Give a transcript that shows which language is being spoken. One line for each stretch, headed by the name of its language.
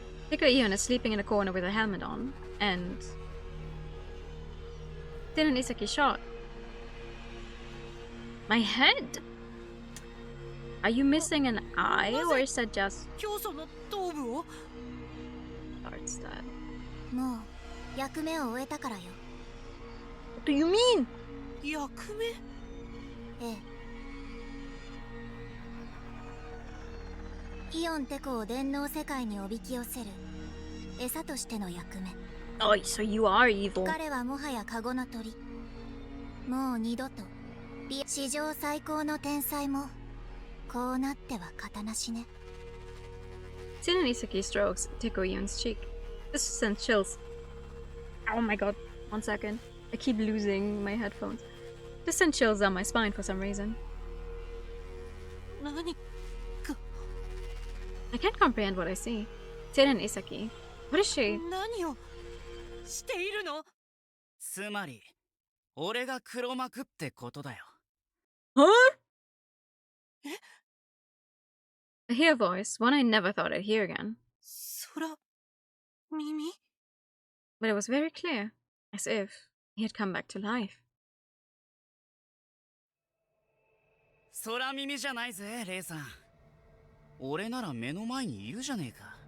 English: Hiko Ion is sleeping in a corner with a helmet on, and Seiren Isaki shot my head. Are you missing an eye, or is that just
Japanese: 教祖の頭部を？
English: art style?
Japanese: もう役目を終えたからよ。
English: What do you mean?
Japanese: 役目？ええ。イオンテコを電脳世界におびき寄せる餌としての役目。
English: Oh, so you are evil.
Japanese: 彼はもはやカゴの鳥。もう二度と史上最高の天才もこうなっては型なしね。
English: Seiren Isaki strokes Hiko Ion's cheek. This sends chills. Oh my god. 1 second. I keep losing my headphones. This sends chills down my spine for some reason.
Japanese: 何？
English: I can't comprehend what I see. Seiren Isaki. What is she?
Japanese: 何をしているの？つまり俺が黒幕ってことだよ。
English: Huh? I hear a voice, one I never thought I'd hear again.
Japanese: 空耳？
English: But it was very clear, as if he had come back to life.
Japanese: 空耳じゃないぜ、レイさん。俺なら目の前にいるじゃねえか。